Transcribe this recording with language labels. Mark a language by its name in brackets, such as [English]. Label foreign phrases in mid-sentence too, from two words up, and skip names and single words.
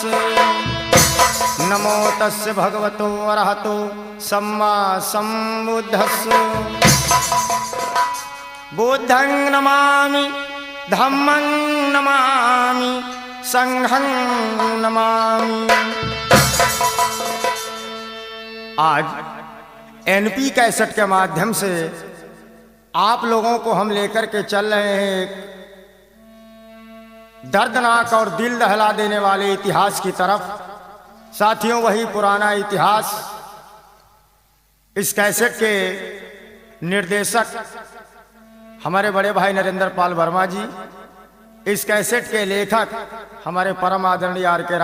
[Pali] नमो तस्य भगवतो अरहतो सम्मा सम्बुद्धस्स। बुद्धं नमामि धम्मं नमामि संघं नमामि। [Hindi] आज एनपी कैसेट के माध्यम से आप लोगों को हम लेकर के चल रहे हैं दर्दनाक और दिल दहला देने वाले इतिहास की तरफ। साथियों, वही पुराना इतिहास। इस कैसेट के निर्देशक हमारे बड़े भाई नरेंद्र पाल वर्मा जी, इस कैसेट के लेखक हमारे परम आदरणीय आर.के.